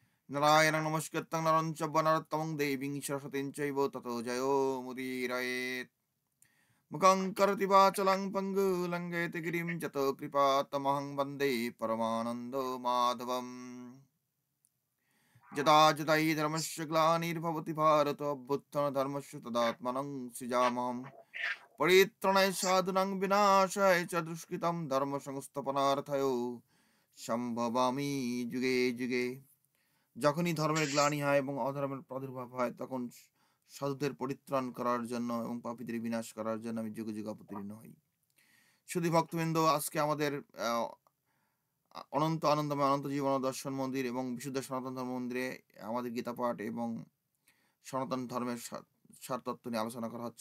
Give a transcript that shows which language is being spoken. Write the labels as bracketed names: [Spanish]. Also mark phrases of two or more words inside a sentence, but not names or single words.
[Sanskrit] नारायणं नमस्कृतं नरं चैव नरोत्तमं देवीं सरस्वतीं चैव ततो जयो मुदीरयेत् मुखं करोति वाचालं पङ्गुलङ्घयति गिरिं जतो कृपातमहं वन्दे परमानन्दो माधवम् यदा यदा हि धर्मस्य ग्लानिर्भवति भारत अभ्युत्थानधर्मस्य तदात्मनं सृजाम्यहम् परित्राणाय साधूनां विनाशाय च दुष्कृतं धर्मसंस्थापनार्थयो সম্ভবামি যুগে যুগে। [Bangla] যখনই ধর্মের গ্লানি হয় এবং অধর্মের প্রাদুর্ভাব হয় তখন সাধুদের পরিত্রাণ করার জন্য এবং পাপীদের বিনাশ করার জন্য আমি যুগে যুগে অবতীর্ণ হই। শুধু ভক্তবৃন্দ, আজকে আমাদের অনন্ত আনন্দময় অনন্ত জীবন দর্শন মন্দির এবং বিশুদ্ধ সনাতন ধর্ম মন্দিরে আমাদের গীতা পাঠ এবং সনাতন ধর্মের সারতত্ত্ব নিয়ে আলোচনা করা হচ্ছে।